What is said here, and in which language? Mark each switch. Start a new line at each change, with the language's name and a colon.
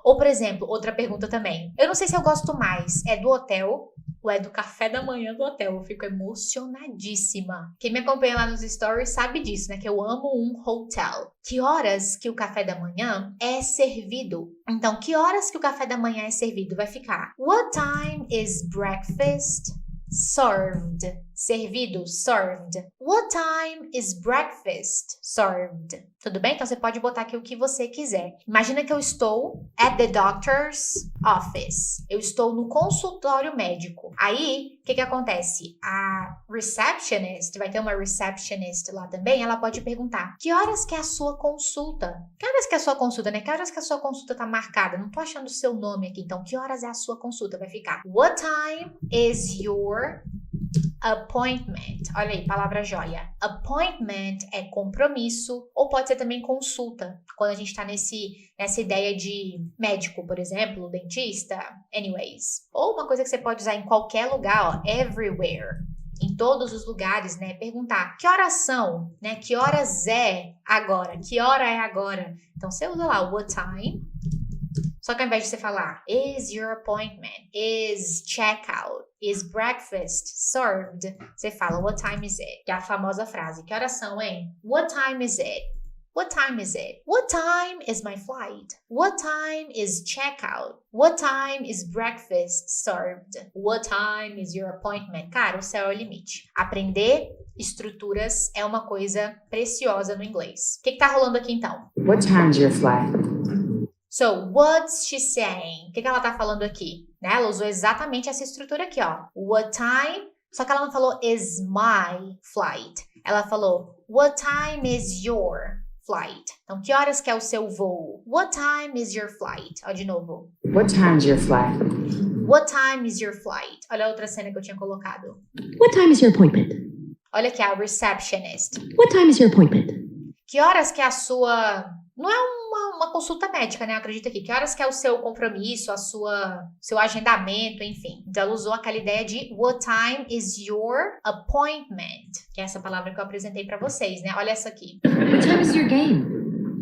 Portuguese: Ou, por exemplo, outra pergunta também. Eu não sei se eu gosto mais, é do hotel ou é do café da manhã do hotel. Eu fico emocionadíssima. Quem me acompanha lá nos stories sabe disso, né? Que eu amo um hotel. Que horas que o café da manhã é servido? Então, que horas que o café da manhã é servido? Vai ficar:
English: What time is breakfast served?
Portuguese: Servido,
English: served. What time is breakfast served?
Portuguese: Tudo bem? Então, você pode botar aqui o que você quiser. Imagina que eu estou
English: at the doctor's office.
Portuguese: Eu estou no consultório médico. Aí, o que acontece? A receptionist, vai ter uma receptionist lá também, ela pode perguntar: que horas que é a sua consulta? Que horas que é a sua consulta, né? Que horas que a sua consulta tá marcada? Não tô achando o seu nome aqui, então, que horas é a sua consulta? Vai ficar:
English: What time is your appointment?
Portuguese: Olha aí, palavra joia. Appointment é compromisso, ou pode ser também consulta, quando a gente tá nessa ideia de médico, por exemplo, dentista, anyways. Ou uma coisa que você pode usar em qualquer lugar, ó, everywhere. Em todos os lugares, né? Perguntar: que horas são? Né? Que horas é agora? Que hora é agora? Então, você usa lá,
English: what time.
Portuguese: Só que ao invés de você falar
English: is your appointment,
Portuguese: is checkout,
English: is breakfast served,
Portuguese: você fala
English: what time is it?
Portuguese: Que é a famosa frase. Que horas são, hein?
English: What time is it? What time is it? What time is my flight? What time is checkout? What time is breakfast served? What time is your appointment?
Portuguese: Cara, o céu é o limite. Aprender estruturas é uma coisa preciosa no inglês. O que tá rolando aqui então?
English: What time's your flight? So, what's she saying?
Portuguese: O que ela tá falando aqui? Né? Ela usou exatamente essa estrutura aqui, ó.
English: What time?
Portuguese: Só que ela não falou
English: is my flight.
Portuguese: Ela falou
English: what time is your flight?
Portuguese: Então, que horas que é o seu voo?
English: What time is your flight?
Portuguese: Ó, de novo.
English: What time's your flight? What time is your flight?
Portuguese: Olha a outra cena que eu tinha colocado.
English: What time is your appointment?
Portuguese: Olha aqui, a receptionist.
English: What time is your appointment?
Portuguese: Que horas que é a sua... Não é uma consulta médica, né? Eu acredito aqui. Que horas que é o seu compromisso, seu agendamento, enfim. Então, ela usou aquela ideia de
English: what time is your appointment?
Portuguese: Que é essa palavra que eu apresentei pra vocês, né? Olha essa aqui.
English: What time is your game?